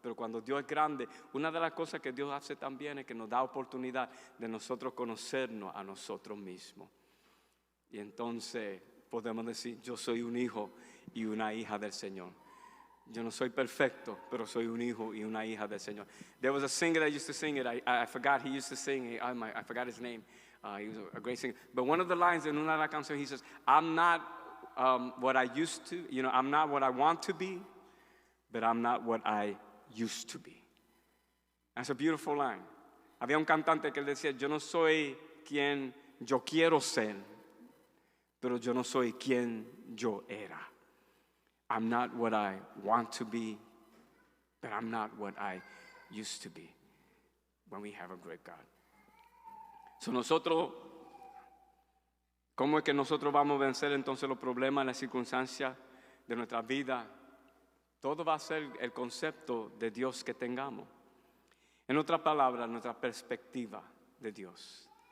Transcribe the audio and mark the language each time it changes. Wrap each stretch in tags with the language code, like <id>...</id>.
<es>Pero cuando Dios es grande, una de las cosas que Dios hace también es que nos da oportunidad de nosotros conocernos a nosotros mismos. Y entonces podemos decir, yo soy un hijo y una hija del Señor. Yo no soy perfecto, pero soy un hijo y una hija del Señor.</es> <en>There was a singer that used to sing it. I forgot he used to sing. I forgot his name. He was a great singer. But one of the lines in</en> <es>una de las canciones,</es> <en>he says, I'm not what I used to. I'm not what I want to be, but I'm not what I used to be. That's a beautiful line.</en> <es>Había un cantante que decía, yo no soy quien yo quiero ser, pero yo no soy quien yo era.</es> <en>I'm not what I want to be, but I'm not what I used to be when we have a great God.</en> <es>Nosotros, ¿cómo es que nosotros vamos a vencer entonces los problemas, las circunstancias de nuestra vida? Todo va a ser el concepto de Dios que tengamos. En otras palabras, nuestra perspectiva de Dios.</es>